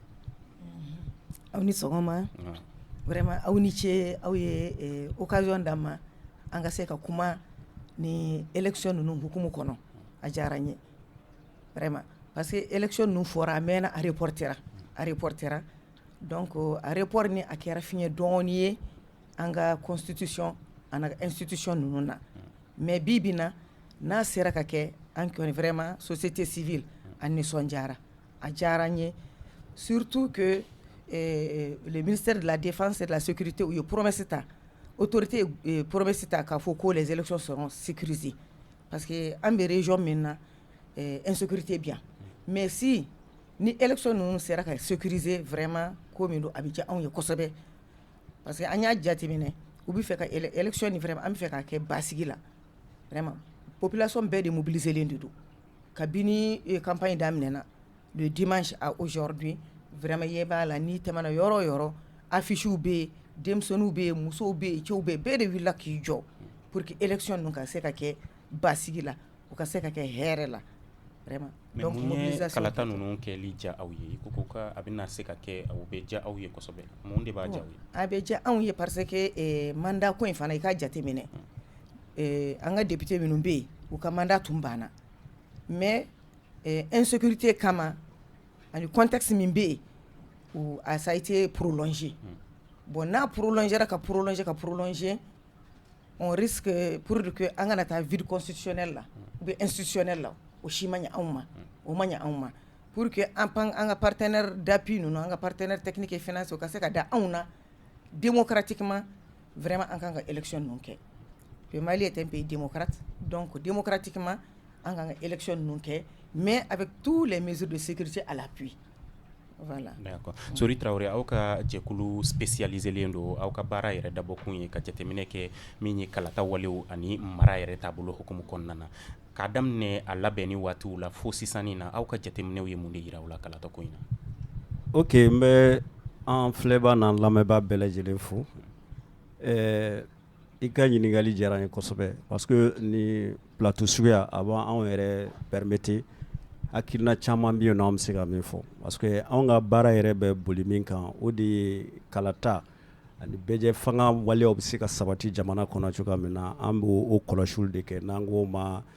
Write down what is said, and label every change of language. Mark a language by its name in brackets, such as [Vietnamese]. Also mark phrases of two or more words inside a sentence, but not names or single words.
[Bambara] aw ni sɔgɔma vraiment aw ni ce aw ye occasion d'an ma an ka se ka kuma ni élection ninnu hukumu kɔnɔ a diyara n ye vraiment parce que élection ninnu fɔra a mɛnna a reportera donc a report ni a kɛra fiɲɛ dɔɔni ye an ka constitution an ka institution ninnu na mais bi bi na n'a sera ka kɛ an kɔni vraiment société civile an nisɔndiyara a diyara n ye [French] surtout que le ministère de la Défense et de la Sécurité [Bambara] ou promesse ta autorité promesse ta k'a fɔ ko [French] les élections seront sécurisées parce que [Bambara] an bɛ région min na insécurité [French] bien mais si [Bambara] ni élection ninnu sera ka sécuriser vraiment ko min don a bɛ diya anw ye kosɛbɛ parce que an y'a jateminɛ u bɛ fɛ ka élection ni vraiment an bɛ fɛ k'a kɛ basigi la [French] vraiment population [Bambara] bɛɛ de mobiliselen de don kabini campagne daminɛna [French] le dimanche à aujourd'hui [Bambara] vraiment ye b'a la ni tɛmɛna yɔrɔ o yɔrɔ affiches bɛ yen denmisɛnninw bɛ yen musow bɛ yen cɛw bɛ yen bɛɛ de wulila k'i jɔ [French] pour que [Bambara] élection ninnu ka se ka kɛ basigi la u ka se ka kɛ hɛrɛ la vraiment [French] donc mobilisation [Bambara] kalata ninnu kɛli diya aw ye i ko ka a bɛna se ka kɛ aw bɛ diya aw ye kosɛbɛ mun de b'a diya aw ye a bɛ diya anw ye [French] parce que [Bambara] mandat ko in fana i k'a jateminɛ an ka député minnu bɛ yen u ka mandat tun banna [French] mais insécurité [Bambara] kama ani contexte min bɛ yen [French] ça a été prolongé bon [Bambara] n'a prolongera ka prolonger [French] on risque pour que [Bambara] an kana taa [French] vide constitutionnel [Bambara] la [French] ou bien institutionnel [Bambara] la o si ma ɲɛ anw ma [French] pour que [Bambara] an ka [French] partenaire d'appui [Bambara] ninnu an ka [French] partenaire technique et financier [Bambara] o ka se ka da anw na [French] démocratiquement vraiment [Bambara] an kan ka élection ninnu kɛ [French] le Mali est un pays démocrate donc démocratiquement [Bambara] an kan ka élection ninnu kɛ [French] mais avec tous les mesures de sécurité à l'appui. [Bambara] Voilà. D'accord. Sori Traoré, aw ka jɛkulu spécialiselen don aw ka baara yɛrɛ dabɔkun ye ka jateminɛ kɛ min ye kalata walew ani mara yɛrɛ taabolo hukumu kɔnɔna na k'a daminɛ a labɛnni waatiw la fo sisanni na aw ka jateminɛw ye mun de yira aw la kalata ko in na. Ok, n bɛ an filɛbaa n'an lamɛnbaa bɛɛ lajɛlen fo i ka ɲininkali diyara n ye kosɛbɛ [French] parce que [Bambara] ni plateau suguya a b'anw yɛrɛ permettre hakilina caman bɛ yen nɔ an bɛ se ka min fɔ parce que anw ka baara yɛrɛ bɛ boli min kan o de ye kalata ani bɛɛjɛ fanga waleyaw bɛ se ka sabati jamana kɔnɔ cogoya min na an bɛ o kɔlɔsiliw de kɛ n'an k'o ma